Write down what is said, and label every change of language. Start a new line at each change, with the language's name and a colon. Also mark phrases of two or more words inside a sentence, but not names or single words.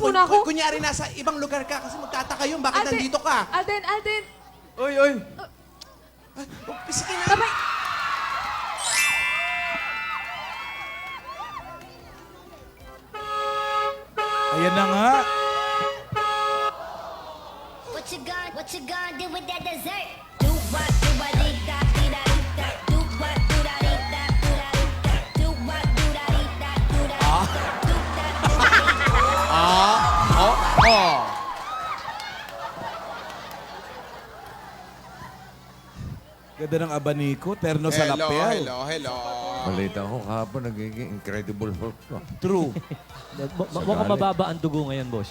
Filipino: Alis muna ako? Kunyari nasa ibang lugar ka kasi magtataka yun. Bakit Alden, nandito ka? Alden! Oy, oy! Sige na. Sabay! Ayan na nga.
English: What you gonna do with that dessert? Do what, do what, do da, do da, do da. Do what, do da, do da, do da, do. Do what, do da, do Oh.
Filipino: Ganda ng abaniko, terno sa lapel. hello. Balita ko kahapon nagiging Incredible Hulk to. True. Mukhang mababa ang dugo ngayon, boss.